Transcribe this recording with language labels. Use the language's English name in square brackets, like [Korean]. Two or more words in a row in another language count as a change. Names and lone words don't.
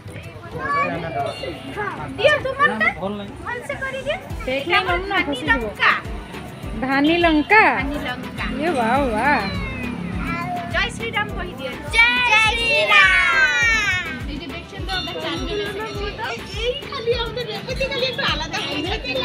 [Hindi] धानी लंका ये वाह वाह। जय श्री राम कही दिए, जय श्री राम। [Bangla] এই যে দেখছেন তো আমরা চারজন এসেছি, এই খালি আমাদের রেপেতে খালি একটু আলাদা হয়ে গেছে।